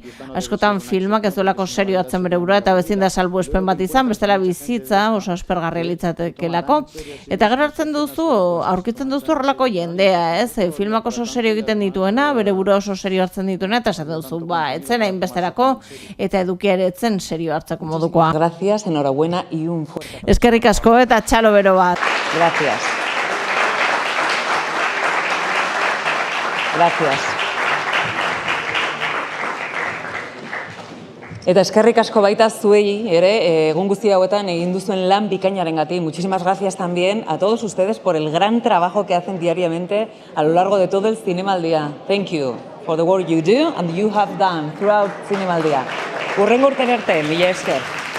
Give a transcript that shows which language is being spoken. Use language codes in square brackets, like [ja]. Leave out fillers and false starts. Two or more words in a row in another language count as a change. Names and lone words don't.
[eu] Askotan filmak ez duelako serio hartzen bere burua, eta bezin da salbuespen bat izan, bestela bizitza oso aspergarria litzatekelako. Eta gero hartzen duzu, aurkitzen duzu horrelako jendea, ez? Filmak oso serio egiten dituena, bere burua oso serio hartzen dituena, eta esaten duzu, ba, etzen hainbesterako, eta edukia ere etzen serio hartzeko modukoa. [es] Gracias, enhorabuena y un fuerte. [eu] Eskerrik asko eta txalo bero bat. [es] Gracias. Gracias. [eu] Eta eskerrik asko baita zuei ere, egun guzti hauetan egin duzuen lan bikainarengatik. [es] Muchísimas gracias también a todos ustedes por el gran trabajo que hacen diariamente a lo largo de todo el Zinemaldia. [en] Thank you for the work you do and you have done throughout Zinemaldia. [eu] Hurrengo urtera arte, mila esker.